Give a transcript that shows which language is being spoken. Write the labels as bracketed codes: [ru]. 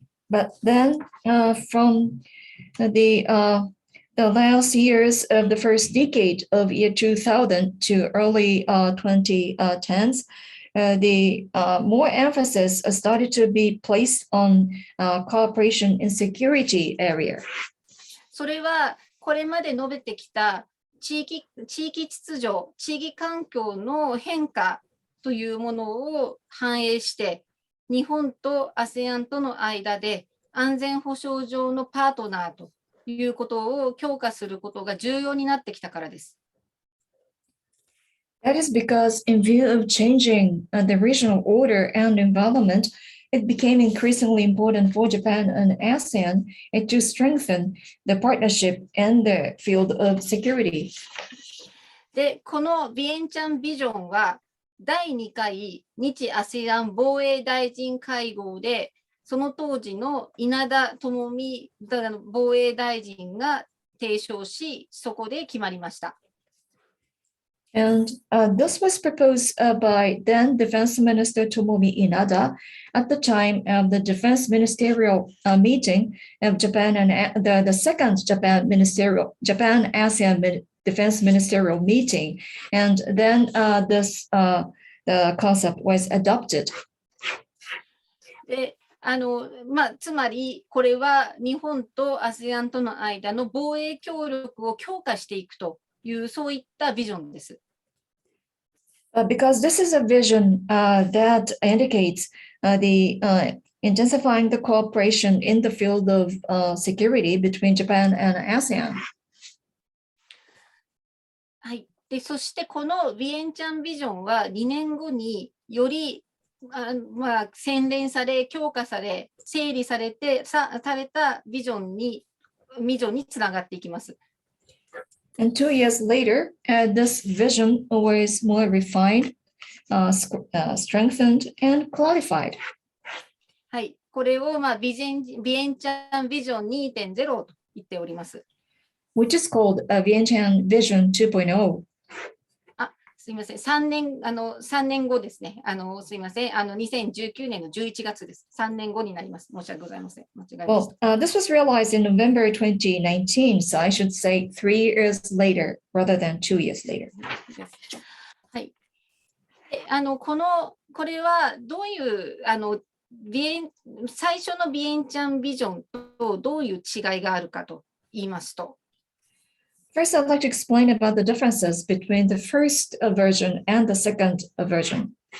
[en] But then, from the last years of the first decade of year 2000 to early 2010s, the more emphasis started to be placed on cooperation in security area. [ja] それはこれまで述べてきた地域秩序、地域環境の変化というものを反映して、日本とASEANとの間で安全保障上のパートナーということを強化することが重要になってきたからです。 [en] That is because, in view of changing the regional order and environment, it became increasingly important for Japan and ASEAN to strengthen the partnership in the field of security. [ja] で、このビエンチャンビジョンは、第2回日ASEAN防衛大臣会合で、その当時の稲田朋美防衛大臣が提唱し、そこで決まりました。 [en] And this was proposed by then Defense Minister Tomomi Inada at the time of the Defense Ministerial meeting of Japan and the second Japan-ASEAN Defense Ministerial meeting. And then the concept was adopted. [ja] でつまりこれは日本とASEANとの間の防衛協力を強化していくというそういったビジョンです。 [en] Because this is a vision that indicates the intensifying the cooperation in the field of security between Japan and ASEAN. [ja] はい。で、そしてこのビエンチャンビジョンは2年後により洗練され、強化され、整理されてされたビジョンにつながっていきます。 [en] And 2 years later, this vision was more refined, strengthened, and clarified. [ja] はい、これをビエンチャンビジョン 2.0 と言っております。 [en] Which is called Vientiane Vision 2.0. [ja] すみません、3年後ですね。すみません、2019年の11月です。 3年後になります。申し訳ございません。間違えました。 [en] Well, this was realized in November 2019, so I should say 3 years later rather than 2 years later. [ja] はい。これはどういう最初のビエンチャンビジョンとどういう違いがあるかと言いますと、 [en] First, I'd like to explain about the differences between the first version and the second version.